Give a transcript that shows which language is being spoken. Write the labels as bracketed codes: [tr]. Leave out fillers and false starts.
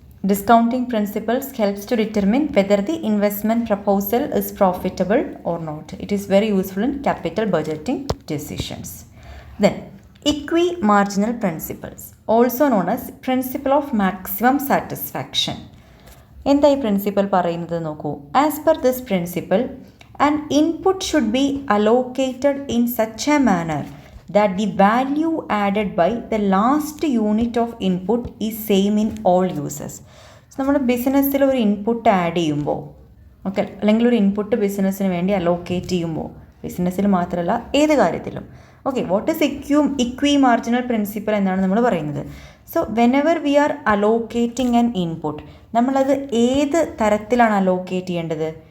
[en] Discounting principles helps to determine whether the investment proposal is profitable or not. It is very useful in capital budgeting decisions. Then, equi-marginal principles, also known as principle of maximum satisfaction. [ml] എന്താ ഈ principal പറയുന്നത് നോക്കൂ. [en] As per this principle an input should be allocated in such a manner that the value added by the last unit of input is same in all uses. [ml] So നമ്മൾ ബിസിനസ്സിൽ ഒരു input add ചെയ്യുമ്പോൾ, okay, അല്ലെങ്കിൽ ഒരു input ബിസിനസ്സിന് വേണ്ടി allocate ചെയ്യുമ്പോൾ, ബിസിനസ്സിൽ മാത്രമല്ല ഏത് കാര്യത്തിലും, okay, [en] what is equi marginal principle [ml] എന്നാണ് നമ്മൾ പറയുന്നത്. [en] so whenever we are allocating an input, [ml] നമ്മളത് ഏത് തരത്തിലാണ് അലോക്കേറ്റ് ചെയ്യേണ്ടത്?